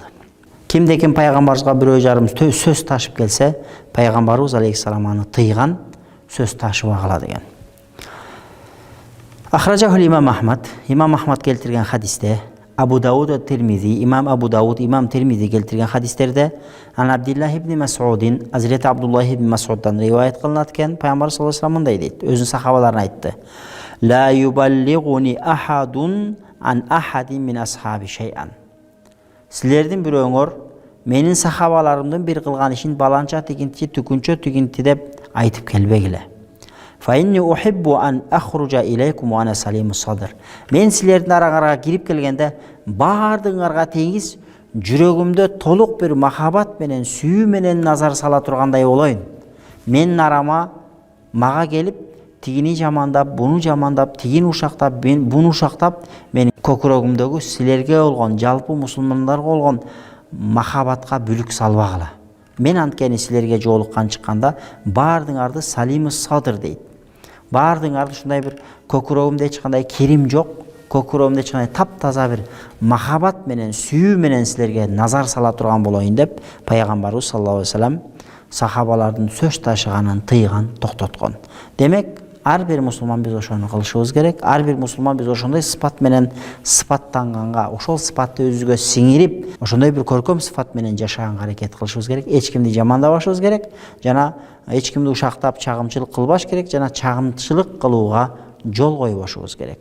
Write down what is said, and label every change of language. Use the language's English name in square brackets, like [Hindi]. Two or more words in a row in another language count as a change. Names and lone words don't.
[Kyrgyz] Кимде-ким пайгамбарыбызга бирөө жарым сөз ташып келсе, пайгамбарыбыз алейхиссалам аны тыйган, сөз ташыбагыла деген. Ахраджахул имам Ахмад, имам Ахмад келтирген хадисте, Абу Дауд Тирмизи, имам Абу Дауд, имам Тирмизи келтирген хадистерде, ан Абдуллах ибн Мас'удин, Hazreti Abdullah ibn Mas'ud'dan риваят кылынат экен, пайгамбар [Arabic] صلى الله عليه وسلم [Kyrgyz] мындай дейт, өзүнүн сахабаларына айтты: [Arabic] "لا يبلغني أحد عن أحد من أصحابي شيئا." [Kyrgyz] Силердин бирөөңөр менин сахабаларымдын бир кылган ишин баланча тигинти, түкүнчө тигинти деп айтып келбегиле. [Arabic] فإني أحب أن أخرج إليكم وأنا سليم الصدر. [Kyrgyz] Мен силердин араңарга кирип келгенде баардыгыңарга теңиз жүрөгүмдө толук бир махабат менен, сүйүү менен назар сала тургандай болоюн. Менин арама мага келип тигини жамандап, буну жамандап, тигини ушактап, буну ушактап, менин көкүрөгүмдөгү силерге болгон, жалпы мусулмандарга болгон махабатка бүлүк салбагыла. Мен анткени силерге жолуккан чыкканда баардыгыңарды [Arabic] سليم الصدر [Kyrgyz] дейт. Баардыгыңарды ушундай бир көкүрөгүмдө эч кандай кирим жок, көкүрөгүмдө эч кандай таптаза бир махабат менен, сүйүү менен силерге назар сала турган болоюн деп пайгамбарыбыз [Arabic] صلى الله عليه وسلم [Kyrgyz] сахабалардын сөз ташыганын тыйган, токтоткон. Демек, ар бир мусулман биз ошону кылышыбыз керек. Ар бир мусулман биз ошондой сыпат менен сыпаттанганга, ошол сыпатты өзүбүзгө сиңирип, ошондой бир көркөм сыпат менен жашаганга аракет кылышыбыз керек. Эч кимди жамандабашыбыз керек, жана эч кимди ушактап чагымчылык кылбаш керек, жана чагымчылык кылууга жол койбошубуз керек.